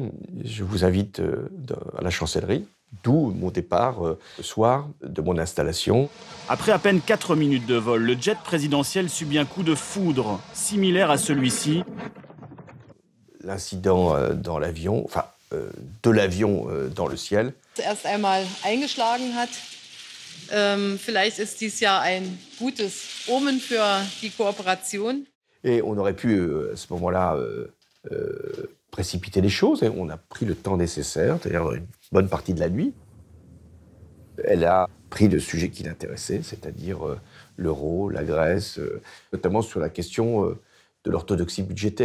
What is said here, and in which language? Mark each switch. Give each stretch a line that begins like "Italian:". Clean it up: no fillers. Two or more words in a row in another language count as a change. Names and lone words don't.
French: Je vous invite à la chancellerie, d'où mon départ le soir de mon installation. Après à peine 4 minutes de vol, le jet présidentiel subit un coup de foudre similaire à celui-ci. L'incident dans l'avion, enfin de l'avion dans le ciel.
German: Erst einmal eingeschlagen hat. Vielleicht ist dies ja ein gutes Omen für die Kooperation.
French: Et on aurait pu à ce moment-là précipiter les choses. Et on a pris le temps nécessaire, c'est-à-dire une bonne partie de la nuit. Elle a pris le sujet qui l'intéressait, c'est-à-dire l'euro, la Grèce, notamment sur la question de l'orthodoxie budgétaire.